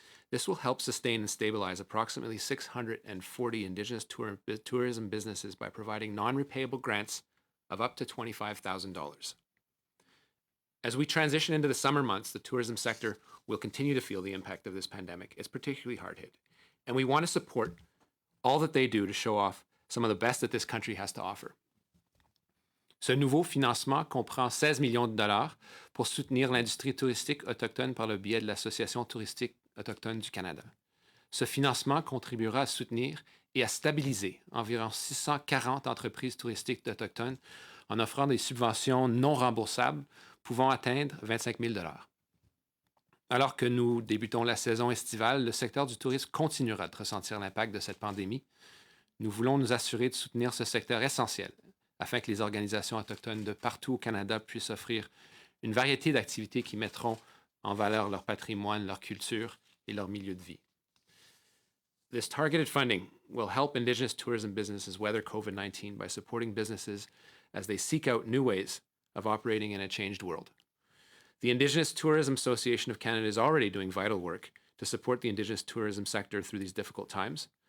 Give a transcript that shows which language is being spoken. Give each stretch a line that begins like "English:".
English: This will help sustain and stabilize approximately 640 Indigenous tourism businesses by providing non-repayable grants of up to $25,000. As we transition into the summer months, the tourism sector will continue to feel the impact of this pandemic. It's particularly hard hit. And we want to support all that they do to show off some of the best that this country has to offer.
French: Ce nouveau financement comprend 16 millions de dollars pour soutenir l'industrie touristique autochtone par le biais de l'Association touristique autochtone du Canada. Ce financement contribuera à soutenir et à stabiliser environ 640 entreprises touristiques autochtones en offrant des subventions non remboursables pouvant atteindre 25 000 dollars. Alors que nous débutons la saison estivale, le secteur du tourisme continuera de ressentir l'impact de cette pandémie. Nous voulons nous assurer de soutenir ce secteur essentiel afin que les organisations autochtones de partout au Canada puissent offrir une variété d'activités qui mettront en valeur leur patrimoine, leur culture et leur milieu de vie.
English: This targeted funding will help Indigenous tourism businesses weather COVID-19 by supporting businesses as they seek out new ways of operating in a changed world. The Indigenous Tourism Association of Canada is already doing vital work to support the Indigenous tourism sector through these difficult times.